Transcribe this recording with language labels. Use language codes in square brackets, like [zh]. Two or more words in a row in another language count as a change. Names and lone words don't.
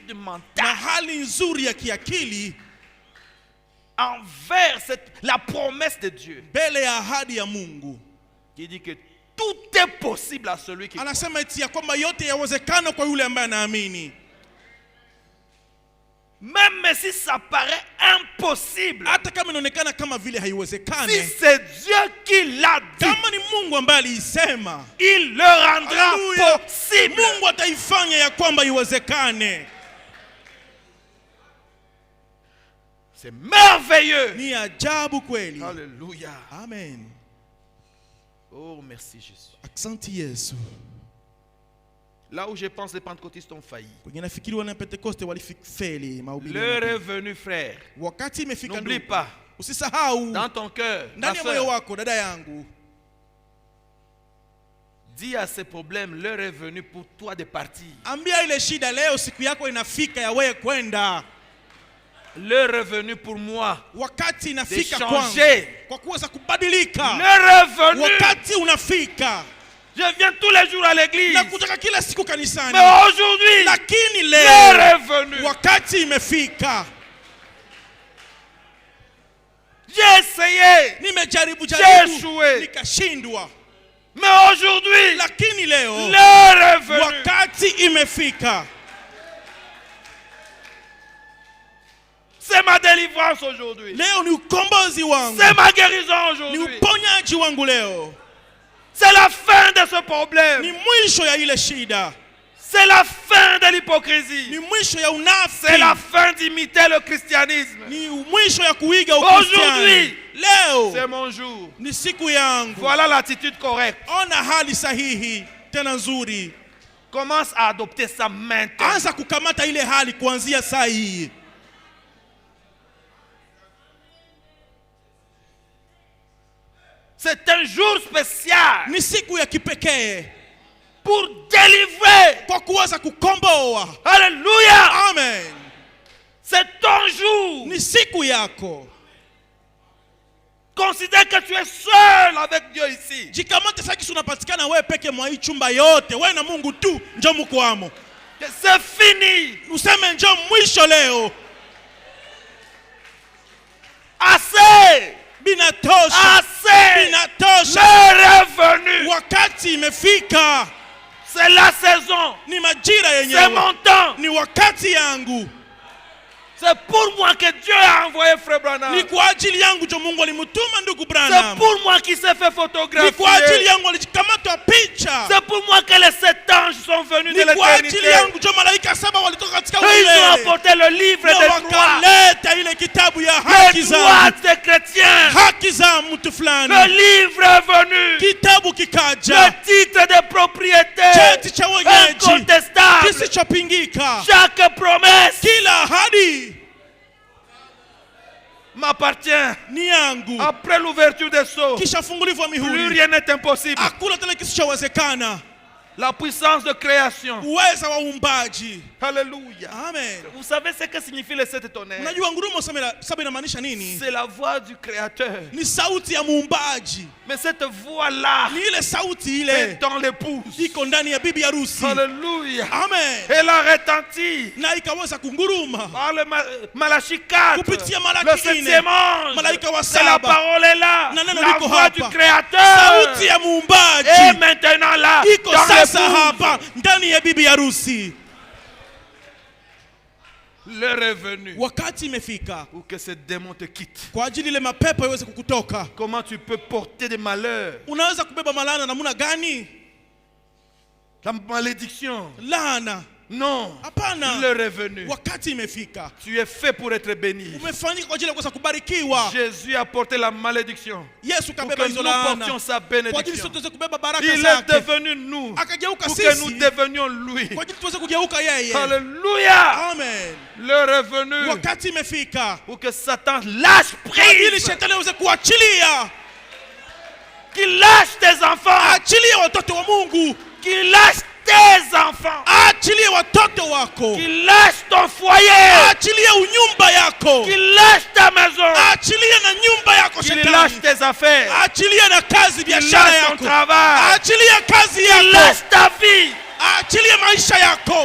[sw] na [fr] mentale [sw] hali nzuri ya kiakili [fr] envers la promesse de Dieu [sw] mbele ya ahadi ya Mungu. [fr] qui dit que tout est possible à celui qui croit. [sw] Anasema eti ya kwamba yote yawezekana kwa yule ambaye anaamini. [fr] Même si ça paraît impossible, [sw] Hata kama inaonekana kama vile si haiwezekane, [fr] c'est Dieu qui l'a dit, [sw] kama ni Mungu ambaye aliisema, [fr] il le rendra Hallelujah. possible. [sw] Mungu ataifanya ya kwamba iwezekane. [fr] C'est merveilleux. [sw] Ni ajabu kweli. [fr] Alléluia. Amen. Oh, merci Jésus. [sw] Asante Yesu. [fr] Là où je pense les pentecôtistes ont failli. [sw] Kwenye nafikiri wana Pentekoste walifeli mahubiri. [fr] L'heure est venue, frère. [sw] Wakati imefika [fr] N'oublie [sw] ndugu. [fr] pas, [sw] Usisahau [fr] dans ton cœur, ma [sw] ndani ya moyo [fr] soeur, [sw] wako dada yangu, [fr] dis à ces problèmes, l'heure est venue pour toi de partir. [sw] ambia ile shida leo siku yako inafika ya wewe kwenda. [fr] L'heure est venue pour moi [sw] Wakati [fr] de [sw] inafika kwangu [fr] changer. [sw] kwa kuweza kubadilika. [fr] L'heure est venue. [sw] Wakati unafika. [fr] Je viens tous les jours à l'église. [sw] Na kutaka kila siku kanisani. [fr] Mais aujourd'hui, [sw] Lakini [fr] l'heure [sw] leo [fr] est venue. [sw] wakati imefika. [fr] J'ai essayé. [sw] Nimejaribu [fr] J'ai [sw] jaribu [fr] échoué. [sw] nikashindwa. [fr] Mais aujourd'hui, [sw] Lakini leo [fr] l'heure est venue. [sw] wakati imefika. [fr] C'est c'est ma délivrance aujourd'hui. [sw] Leo ni ukombozi wangu. [fr] C'est ma guérison [sw] Ni [fr] aujourd'hui. [sw] uponyaji wangu leo. [fr] C'est la fin de ce problème. [sw] Ni mwisho ya ile shida. [fr] C'est la fin de l'hypocrisie. [sw] Ni mwisho ya unafiki. [fr] C'est la fin d'imiter le christianisme. [sw] Ni mwisho ya kuiga Ukristiano. [fr] Aujourd'hui, [sw] leo [fr] c'est mon jour. [sw] ni siku yangu. [fr] Voilà l'attitude correcte. [sw] Ona hali sahihi tena nzuri. [fr] Commence à adopter ça maintenant. [sw] Anza kukamata ile hali kuanzia saa hii. [fr] C'est un jour spécial [sw] Ni siku ya kipekee [fr] pour délivrer. [sw] kwa kuweza kukomboa. [fr] Alléluia. Amen. C'est ton jour. [sw] Ni siku yako. [fr] Considère que tu es seul avec Dieu ici. [sw] Jikamate sasa unapatikana wewe peke mwa hii chumba yote. Wewe na Mungu tu njoo mkwamo. [fr] C'est fini. [sw] Useme njoo mwisho leo. [fr] Assez. [sw] Binatosha. [fr] Assez. [sw] Binatosha. [fr] L'heure est venue. [sw] Wakati imefika. [fr] C'est la saison. [sw] Ni majira [fr] C'est [sw] yenyewe. [fr] mon temps. [sw] Ni wakati yangu. [fr] C'est pour moi que Dieu a envoyé Frère Branham. [sw] Ni kwa ajili yangu ndio Mungu alimtuma ndugu [fr] C'est [sw] Branham. [fr] pour moi qui s'est fait [sw] Ni kwa [fr] photographier. [sw] ajili yangu alikamata picha. [fr] C'est pour moi que les 7 anges sont venus de [sw] Ni kwa ajili [fr] l'éternité. [sw] yangu ndio malaika 7 walitoka katika [fr] Ils ont [sw] milele. [fr] apporté le livre [sw] Na [fr] des droits. [sw] wakaleta ile kitabu ya [fr] Les [sw] haki [fr] droits [sw] za [fr] des chrétiens. [sw] haki za mtu [fr] Le [sw] fulani. [fr] livre est venu. [sw] Kitabu [fr] Le [sw] kikaja. [fr] titre de propriété. [sw] Cheti cha wenyeji [fr] Incontestable. [sw] kisichopingika. [fr] Chaque promesse [sw] Kila ahadi [fr] m'appartient. [sw] ni yangu. [fr] Après l'ouverture des sceaux, [sw] Kisha funguliwa [fr] plus [sw] mihuri. [fr] rien n'est impossible. [sw] Hakuna tena kisichowezekana. [fr] La puissance de création. [sw] Uweza wa uumbaji. [fr] Alléluia. Amen. Vous savez ce que signifie les 7 tonnerres? [sw] Unajua ngurumo saba inamaanisha nini? [fr] C'est la voix du Créateur. [sw] Ni sauti ya muumbaji. [fr] Mais cette voix-là [sw] Ni ile sauti [fr] est [sw] ile [fr] dans l'épouse. [sw] iko ndani ya bibi harusi. [fr] Alléluia. Amen. Elle a retenti [sw] Na ikaweza kunguruma [fr] par le Malachie 4. [sw] kupitia [fr] Le [sw] Malaki [fr] 7e ange. [sw] malaika wa [fr] C'est la [sw] saba. [fr] parole est là. [sw] Na neno [fr] La [sw] liko [fr] voix du [sw] hapa. [fr] Créateur. [sw] Sauti ya [fr] Et [sw] muumbaji [fr] maintenant là, [sw] iko [fr] dans [sw] sasa [fr] l'épouse. [sw] hapa ndani ya bibi harusi. [fr] L'heure est venue [sw] Wakati imefika [fr] pour que ce démon te quitte. [sw] kwa ajili ile mapepo iweze kukutoka. [fr] Comment tu peux porter des malheurs, [sw] Unaweza kubeba malana namna gani? [fr] la malédiction? [sw] Laana. [fr] Non. [sw] Hapana. [fr] L'heure est venue. [sw] Wakati imefika. [fr] Tu es fait pour être béni. [sw] Umefanyika kwa ajili ya kuweza kubarikiwa. [fr] Jésus a porté la malédiction [sw] Yesu [fr] pour [sw] kabeba [fr] que [sw] hizo [fr] nous portions [sw] laana. [fr] sa [sw] Kwa ajili [fr] bénédiction. [sw] sote tuweze kubeba baraka [fr] Il est [sw] zake. [fr] devenu nous [sw] Akageuka [fr] pour que nous [sw] sisi [fr] devenions lui. [sw] kwa ajili tuweze kugeuka yeye. [fr] Alléluia. Amen. L'heure est venue [sw] Wakati imefika [fr] pour que Satan lâche [sw] kwa ajili [fr] prise, [sw] shetani aweze kuachilia. [fr] qu'il lâche tes enfants, [sw] Achilie watoto wa Mungu. [fr] qu'il lâche tes enfants, [sw] Achilie watoto wako. [fr] qu'il lâche ton foyer, [sw] Achilie unyumba yako. [fr] qu'il lâche ta maison, [sw] Achilie na nyumba yako [fr] qu'il lâche [sw] shetani. [fr] tes affaires, [sw] Achilie na kazi [fr] qu'il [sw] biashara [fr] lâche ton [sw] yako. [fr] travail, [sw] Achilie kazi [fr] qu'il [sw] yako. [fr] lâche ta vie. [sw] Achilie maisha yako.